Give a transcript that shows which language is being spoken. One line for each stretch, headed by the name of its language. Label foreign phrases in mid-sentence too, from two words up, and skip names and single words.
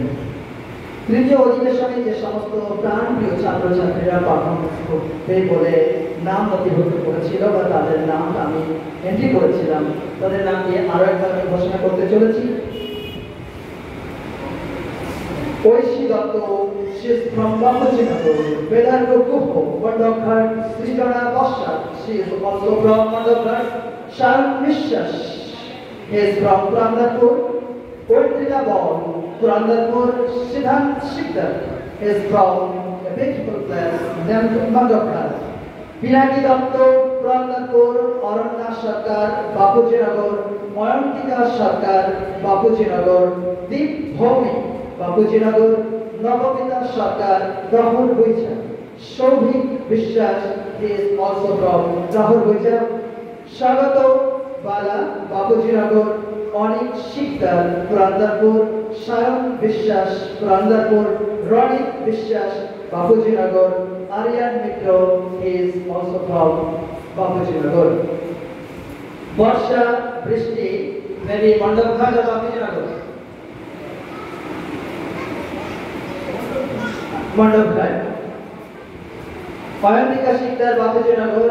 Bangla: তৃতীয় অধিবেশনে যে সমস্ত প্রাণপ্রিয় ছাত্রছাত্রীরা পারফরমেন্স করবে বলে নাম নথিভুক্ত করেছিল বা তাদের নাম আমি এন্ট্রি করেছিলাম, তাদের নাম দিয়ে আরো একবার আমি ঘোষণা করতে চলেছি। ঐশী দত্ত,
English: she is from Bapujinagar. Vedanto Kuho, Mandokar, Srijana Basha, she is also from Mandokar. Sharon Mishas, he is from Prandarpur. Oitrika Ball, Prandarpur. Siddhant Shikdar is from a beautiful place named Mandokar. Pinaki Dotto, Prandarpur. Aranya Sarkar, Bapujinagar. Mayantika Sarkar, Bapujinagar. Deep Bhomi, Bapujinagar. Navamita Sarkar, Rahul Bhuija. Shobhik Vishwas is also from Rahul Bhuija. Shagato Bala, Bapujinagar. Onik Shikdar, Prandarpur. Shayan Vishwas, Prandarpur. Ronik Vishwas, Bapujinagar. Aryan Mitro is also from Bapujinagar. Barsha Brishti, maybe Mandakar or Bapujinagar. Mandakar. Payantika Shikdar, Bapujinagar.